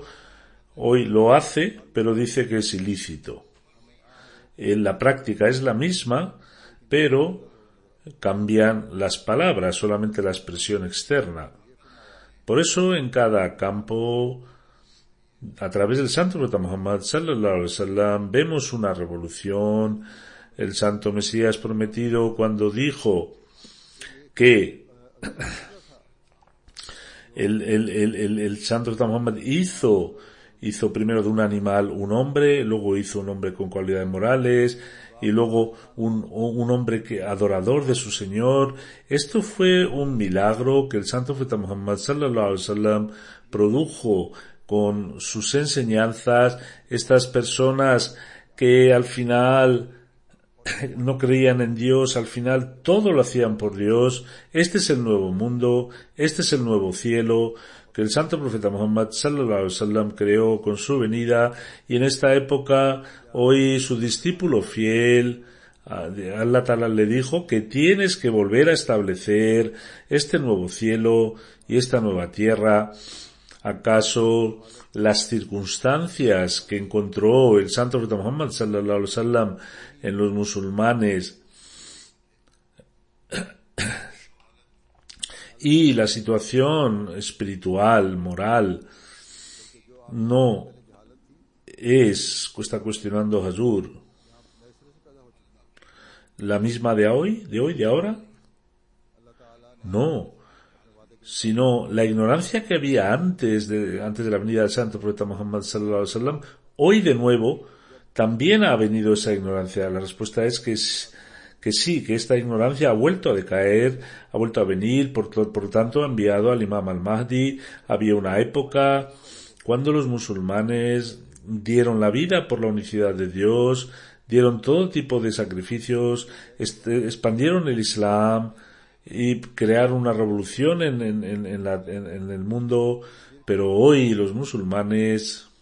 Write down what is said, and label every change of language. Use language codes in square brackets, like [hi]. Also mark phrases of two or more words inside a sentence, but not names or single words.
[es] Hoy lo hace, pero dice que es ilícito. La práctica es la misma, pero cambian las palabras, solamente la expresión externa. Por eso en cada campo, a través del santo profeta Muhammad [ar] صلى الله عليه وسلم, [es] vemos una revolución. El santo Mesías prometido, cuando dijo que el santo profeta Muhammad hizo hizo primero de un animal un hombre, luego hizo un hombre con cualidades morales, y luego un hombre adorador de su Señor. Esto fue un milagro que el Santo Profeta Muhammad [ar] صلى الله عليه وسلم [es] produjo con sus enseñanzas. Estas personas que al final no creían en Dios, al final todo lo hacían por Dios. Este es el nuevo mundo, este es el nuevo cielo que el Santo Profeta Muhammad [ar] صلى الله عليه وسلم [es] creó con su venida, y en esta época hoy su discípulo fiel [ar] الله تعالى [es] le dijo que tienes que volver a establecer este nuevo cielo y esta nueva tierra. ¿Acaso las circunstancias que encontró el Santo Profeta Muhammad [ar] صلى الله عليه وسلم [es] en los musulmanes y la situación espiritual, moral, no está cuestionando Hazur, la misma de hoy, de ahora? No, sino la ignorancia que había antes de la venida del Santo Profeta Muhammad [ar] صلى الله عليه وسلم, [es] hoy de nuevo también ha venido esa ignorancia. La respuesta es que sí, que esta ignorancia ha vuelto a decaer, ha vuelto a venir, por lo tanto ha enviado al Imam al-Mahdi. Había una época cuando los musulmanes dieron la vida por la unicidad de Dios, dieron todo tipo de sacrificios, expandieron el Islam y crearon una revolución en el mundo, pero hoy los musulmanes,